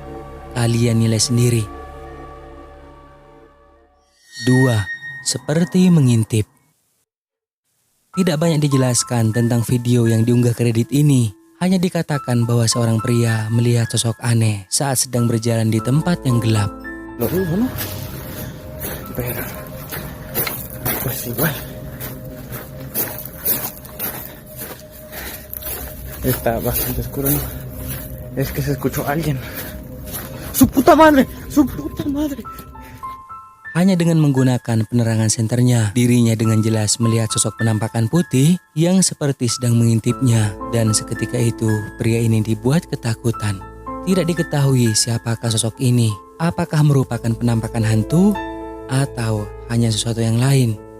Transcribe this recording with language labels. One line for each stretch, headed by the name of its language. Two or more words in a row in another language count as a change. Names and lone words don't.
Indonesian: Kalian nilai sendiri. 2. Seperti mengintip. Tidak banyak dijelaskan tentang video yang diunggah ke Reddit ini. Hanya dikatakan bahwa seorang pria melihat sosok aneh saat sedang berjalan di tempat yang gelap.
Spanish: Lo no? Espera. Pues igual. Está bastante oscuro, ¿no? Es que se escuchó alguien. ¡Su puta madre! ¡Su puta madre!
Indonesian: Hanya dengan menggunakan penerangan senternya, dirinya dengan jelas melihat sosok penampakan putih yang seperti sedang mengintipnya. Dan seketika itu, pria ini dibuat ketakutan. Tidak diketahui siapakah sosok ini. Apakah merupakan penampakan hantu atau hanya sesuatu yang lain?